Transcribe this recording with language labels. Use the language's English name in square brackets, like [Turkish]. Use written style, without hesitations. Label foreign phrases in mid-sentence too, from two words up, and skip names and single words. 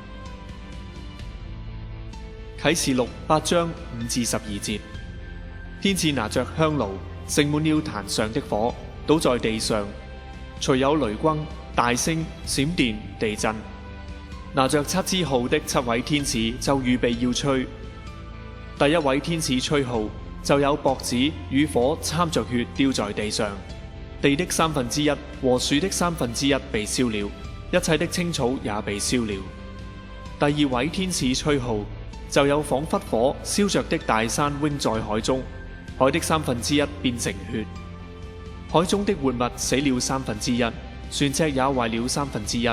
[Chinese] 啟示錄8章5至12節，天使拿着香爐，盛滿了壇上的火，倒在地上，隨有雷轟、大聲、閃電、地震。拿着7支號的7位天使就預備要吹。第一位天使吹號，就有雹子與火摻着血丟在地上，地的1/3和樹的1/3被燒了，一切的青草也被燒了。第二位天使吹號，就有仿佛火燒着的大山扔在海中，海的1/3變成血，海中的活物死了1/3，船隻也壞了1/3。